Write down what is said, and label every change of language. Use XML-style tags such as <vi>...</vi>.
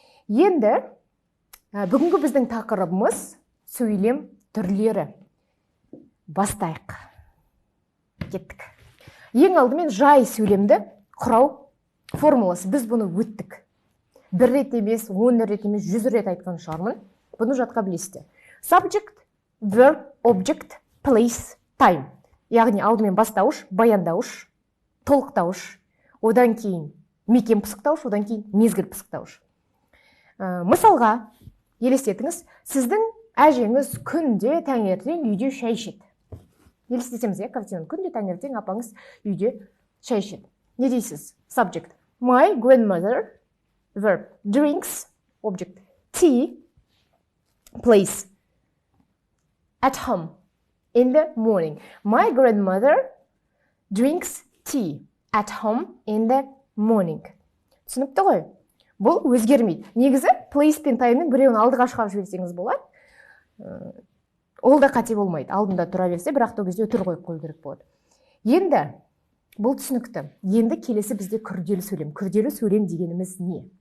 <kk>Енді бүгінгі біздің тақырыбымыз сөйлем түрлері. Бастайық. Кеттік. Ең алдымен жай сөйлемді құрау формуласы. Біз бұны өттік. Бір рет емес, 10 рет емес, 100 рет айтқан шығармын. Бұны жатқа білесіздер.</kk> <en>Subject, verb, object, place, time.</en> <kk>Яғни алдымен бастауыш, баяндауыш, толықтауыш, одан кейін мекен пысықтауыш, одан кейін мезгіл пысықтауыш. Мысалға, елестетіңіз, сіздің әжеңіз күнде таңертең үйде шай ішеді. Елестетеміз, картинаны, күнде таңертең апаңыз үйде шай ішеді. Не дейсіз? Subject.</kk> <en>My grandmother, verb, drinks, object, tea, place, at home, in the morning. My grandmother drinks tea at home in the morning.</en> <kk>Түсінікті ғой? Бұл өзгермейді. Негізі place пен time'ның біреуін алдыға шығарып жіберсеңіз болады. Ол да қате болмайды. Алдында тұра берсе, бірақ та кезде өтір қойып қою керек болады. Енді бұл түсінікті. Енді келесі бізде күрделі сөйлем. Күрделі сөйлем дегеніміз не?</kk>